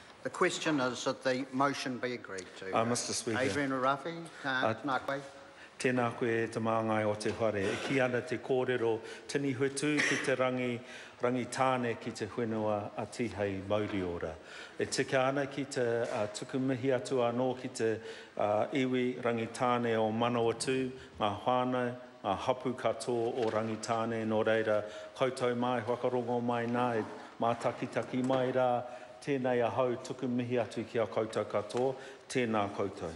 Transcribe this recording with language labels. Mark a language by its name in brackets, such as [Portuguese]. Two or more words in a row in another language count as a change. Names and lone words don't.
[English] The question is that the motion be agreed to. Mr. Speaker. [Māori] Adrian Arafi, tēnā koe. Tēnā koe te māngai o te whare. E ki ana te kōrero tini hutu ki te rangitāne ki te whenua a tihei Mauriora. E tika ana ki te tukumihi atu anō ki te iwi rangitāne o Manawatu, ngā whānau, ngā hapu katoa o rangitāne, nō reira koutou mai, whakarongo mai nā, e mātakitaki mai rā, tēnei ahau tukumihi atu ki a koutou katoa, tēnā koutou.